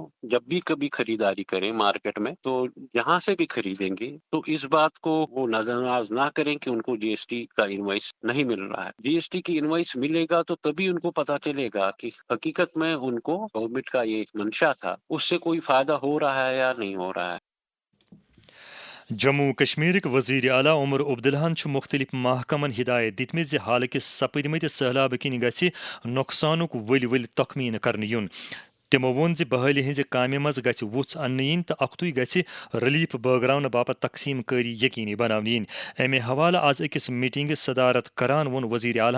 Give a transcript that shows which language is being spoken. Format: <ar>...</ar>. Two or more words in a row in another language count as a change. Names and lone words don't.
<ur>جب بھی کبھی خریداری کریں مارکیٹ میں تو جہاں سے بھی خریدیں گے تو اس بات کو وہ نظر انداز نہ کریں کہ ان کو جی ایس ٹی کا انوائس نہیں مل رہا ہے. جی ایس ٹی کی انوائس ملے گا تو تبھی ان کو پتا چلے گا کہ حقیقت میں ان کو گورنمنٹ کا یہ منشا تھا اس سے کوئی فائدہ ہو رہا ہے یا نہیں ہو رہا ہے.</ur> <ks>جموں کشمیرک وزیر اعلیٰ عمر عبداللہن مختلف محکمن ہدایت دتمت زِ حال کس سپدمت سہلاب کن گژھِ نقصانک ول تخمین کرنہٕ یُن تمو ووٚن زِ بحالی ہٕنٛزِ کامہِ منٛز گژھِ وُژھ اننہٕ یِنۍ تہٕ اکھتُے گژھِ ریلیف بٲگراونہٕ باپتھ تقسیٖم کٲری یقینی بناونہٕ یِنۍ امہِ حوالہٕ آز أکِس میٹنگہِ صدارت کران ووٚن وزیر اعلیٰ</ks>